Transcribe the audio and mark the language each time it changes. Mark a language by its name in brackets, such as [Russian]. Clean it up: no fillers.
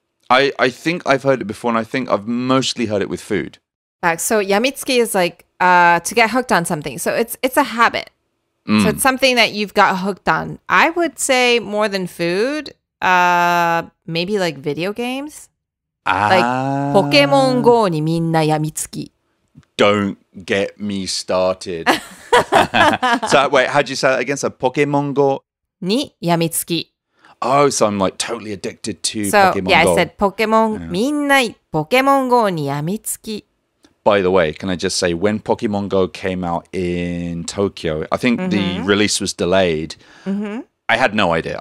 [English] I think I've heard it before, and I think I've mostly heard it with food. So, yamitsuki is like to get hooked on something. So, it's a habit. So, it's something that you've got hooked on. I would say more than food, maybe like video games. [Japanese] Like Pokemon Go にみんなやみつき. [English] Don't get me started. So, wait, how do you say that again? So, Pokemon Go [Japanese] にやみつき. [English] Oh, so I'm like totally addicted to Pokemon Go. Yeah, I said Pokemon, [Japanese] みんなPokemon Go にやみつき. [English] By the way, can I just say, when Pokemon Go came out in Tokyo, I think the release was delayed. I had no idea.